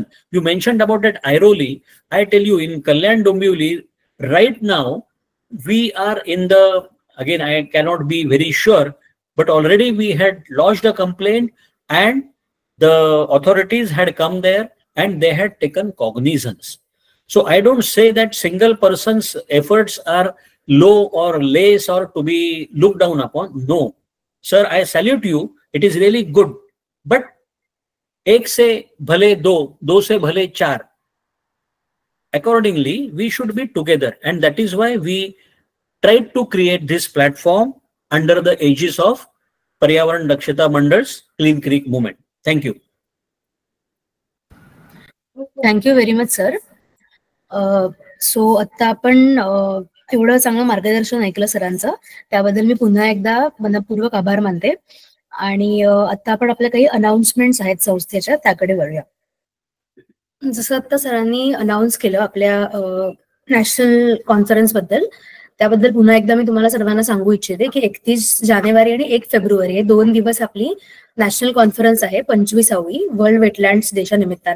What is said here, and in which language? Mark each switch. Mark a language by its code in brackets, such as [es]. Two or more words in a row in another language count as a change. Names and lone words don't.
[en] You mentioned about that Airoli. I tell you, in Kalyan Dombivli, right now, we are in the, again, I cannot be very sure, but already we had lodged a complaint and the authorities had come there and they had taken cognizance. So I don't say that single person's efforts are low or less or to be looked down upon. No, sir, I salute you. It is really good. [hi] But एक से भले दो, दो से भले चार. [en] Accordingly, we should be together, and that is why we tried to create this platform under the aegis of Paryavaran Dakshata Mandal's Clean Creek movement. Thank you. Thank you very much, sir. [mr] So आता आपण एवढं चांगलं मार्गदर्शन ऐकलं सरांचं, त्याबद्दल मी पुन्हा एकदा मनपूर्वक आभार मानते. आणि आता आपण आपल्या काही अनाउन्समेंट्स आहेत संस्थेच्या, त्याकडे वळूया. जसं आता सरांनी अनाउन्स केलं आपल्या [en] national conference [mr] बद्दल, त्याबद्दल पुन्हा एकदा मी तुम्हाला सर्वांना सांगू इच्छिते की 31 जानेवारी आणि 1 फेब्रुवारी हे 2 दिवस आपली [en] national conference [mr] आहे, 25वी [en] world wetlands [mr] डेच्या निमित्ताने.